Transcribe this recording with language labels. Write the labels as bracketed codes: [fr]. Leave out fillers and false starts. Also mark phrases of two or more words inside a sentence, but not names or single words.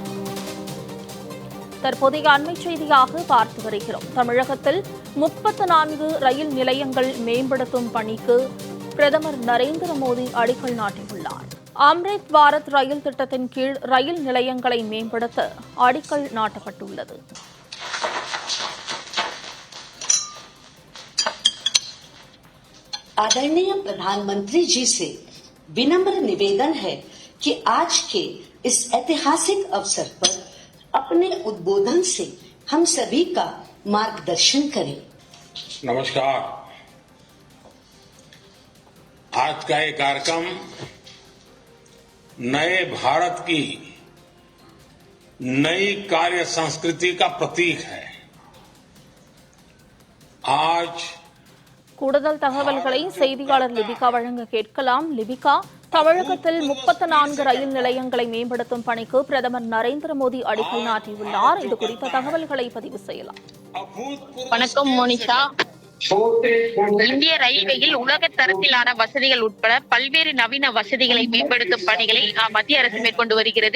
[ta] தற்போதைய அண்மை செய்தியாக பார்த்து வருகிறோம். தமிழகத்தில் 34 ரயில் நிலையங்கள் மேம்படுத்தும் பணிக்கு பிரதமர் நரேந்திர மோடி அடிக்கல் நாட்டியுள்ளார். அம்ரித் பாரத் ரயில் திட்டத்தின் கீழ் ரயில் நிலையங்களை மேம்படுத்த அடிக்கல் நாட்டப்பட்டுள்ளது. [hi] आदरणीय प्रधानमंत्री जी से विनम्र निवेदन है कि आज के इस ऐतिहासिक अवसर पर अपने उद्बोधन से हम सभी का मार्गदर्शन करें। नमस्कार। आज का ये कार्यक्रम नए भारत की नई कार्य संस्कृति का प्रतीक है। आज [ta] கூடுதல் தகவல்களை செய்தியாளர் லிபிகா வழங்க கேட்கலாம். லிபிகா, தமிழகத்தில் 34 ரயில் நிலையங்களை மேம்படுத்தும் பணிக்கு பிரதமர் நரேந்திர மோடி அடிக்கல் நாட்டியுள்ளார். இது குறித்த தகவல்களை பதிவு செய்யலாம். வணக்கம் மோனிஷா. இந்திய ரயில்வேயில் உலக தரத்திலான வசதிகள் உட்பட பல்வேறு நவீன வசதிகளை மேம்படுத்தும் பணிகளை மத்திய அரசு மேற்கொண்டு வருகிறது.